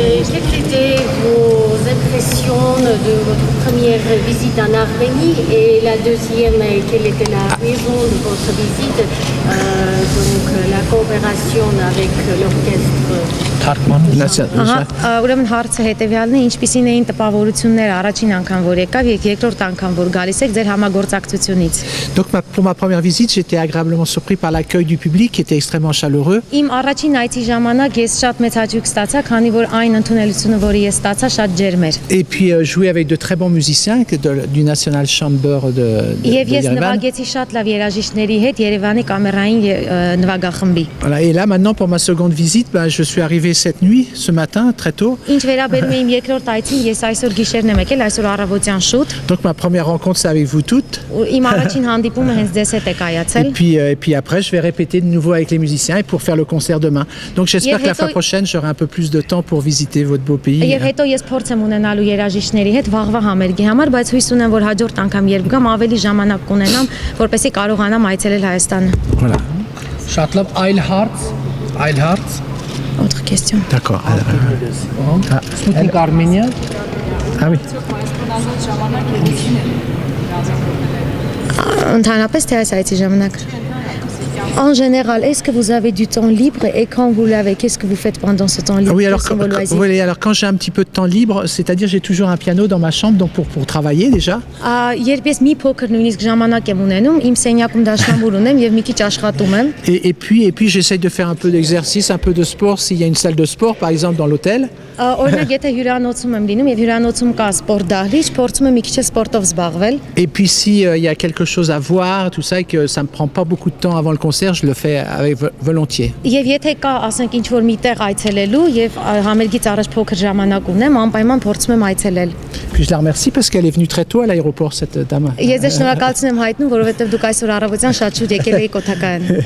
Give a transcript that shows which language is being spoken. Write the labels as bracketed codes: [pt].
[fr] Quelles étaient vos impressions de votre première visite en Arménie et la deuxième, quelle était la raison de votre visite, donc la coopération avec l'orchestre? [hy] Ուրեմն հարցը հետևյալն է, ինչպիսին էին տպավորությունները առաջին անգամ որ եկավ եւ երկրորդ անգամ որ գալիս եք ձեր համագործակցությունից։ [fr] Donc pour ma première visite, j'étais agréablement surpris par l'accueil du public qui était extrêmement chaleureux. [hy] Իմ առաջին այցի ժամանակ ես շատ մեծ հաճույք ստացա, քանի որ այն ընդունելությունը, որը ես ստացա, շատ ջերմ էր։ [fr] Et puis jouer avec de très bons musiciens du National Chamber de [hy] Եվ ես [fr] Yerevan. [hy] նվագեցի շատ լավ երաժիշտների հետ Երևանի կամերային նվագախմբի։ [fr] Voilà, et là maintenant pour ma seconde visite, je suis arrivé cette nuit, ce matin, très tôt. [hy] Ինչ վերաբերում է իմ երկրորդ այցին, ես այսօր գիշերն եմ եկել, այսօր առավոտյան շուտ։ [fr] Donc ma première rencontre c'est avec vous toutes. [hy] Իմ առաջին հանդիպումը հենց ձեզ հետ է կայացել։ [fr] Et puis après je vais répéter de nouveau avec les musiciens et pour faire le concert demain. Donc j'espère que la fois prochaine j'aurai un peu plus de temps pour visiter votre beau pays. [hy] Եվ հետո ես փորձ եմ ունենալու երաժիշտների հետ վաղվա համերգի համար, բայց հույս ունեմ, որ հաջորդ անգամ երբ գամ ավելի ժամանակ կունենամ, որպեսզի կարողանամ այցելել Հայաստանը։ [fr] Voilà. [hy] Շատ լավ, այլ հարց։ [fr] Autre question. D'accord. [hy] Sputnik Armenia։ [fr] Ah oui. [hy] Ընդհանրապես թե այս այցի ժամանակ։ [fr] En général, est-ce que vous avez du temps libre et quand vous l'avez, qu'est-ce que vous faites pendant ce temps libre? Oui, alors quand j'ai un petit peu de temps libre, c'est-à-dire j'ai toujours un piano dans ma chambre donc pour travailler déjà. [hy] Երբ ես մի փոքր նույնիսկ ժամանակ եմ ունենում, իմ սենյակում դաշնամուր ունեմ եւ մի քիչ աշխատում եմ։ [fr] Et puis j'essaye de faire un peu d'exercice, un peu de sport s'il y a une salle de sport par exemple dans l'hôtel. [hy] Օրինակ եթե հյուրանոցում եմ լինում եւ հյուրանոցում կա սպորտ դահլիճ, փորձում եմ մի քիչ սպորտով զբաղվել։ [fr] Et puis si il y a quelque chose à voir, tout ça et que ça me prend pas beaucoup de temps avant le concert, concert, je le fais avec volontiers. [hy] Եվ եթե կա, ասենք, ինչ-որ մի տեղ այցելելու եւ համերգից առաջ փոքր ժամանակ ունեմ, անպայման փորձում եմ այցելել։ [fr] Puis je la remercie parce qu'elle est venue très tôt à l'aéroport, cette dame. [hy] Ես ձեզ շնորհակալություն եմ հայտնում, որովհետեւ դուք այսօր առավոտյան շատ շուտ եկել եք օթակայան։